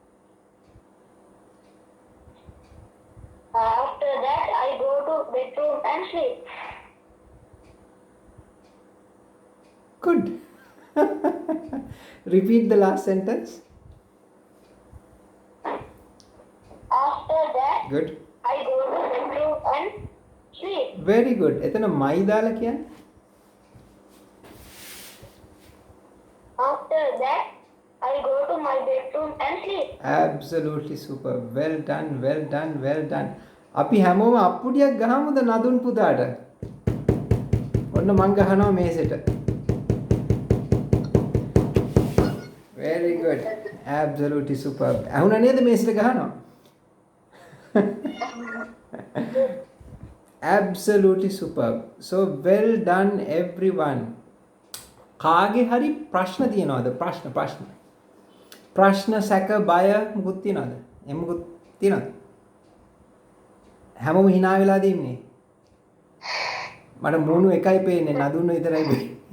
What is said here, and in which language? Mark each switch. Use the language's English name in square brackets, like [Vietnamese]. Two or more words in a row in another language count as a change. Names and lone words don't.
[English] after that I go to bedroom and sleep. Good. Repeat the last sentence. After that Good. I go to bedroom and sleep. Very good. [Sinhala] එතන my දාලා කියන්නේ? [English] After that I go to my bedroom and sleep. Absolutely super. Well done. [Sinhala] අපි හැමෝම අප්පුඩියක් ගහමුද නදුන් පුතාට? ඔන්න මං ගහනවා මේසෙට. [English] Very good. Absolutely superb. [Sinhala] අහුණා නේද මේසෙට ගහනවා? [English] Absolutely superb. So well done everyone. [Sinhala] කාගේ හරි ප්‍රශ්න තියෙනවද? ප්‍රශ්න සැක බය මුකුත් තියෙනවද? එමුකුත් තියෙනවද? හැමෝම hina වෙලාද ඉන්නේ? මට මූණු එකයි පේන්නේ නදුන්න විතරයි පේන්නේ.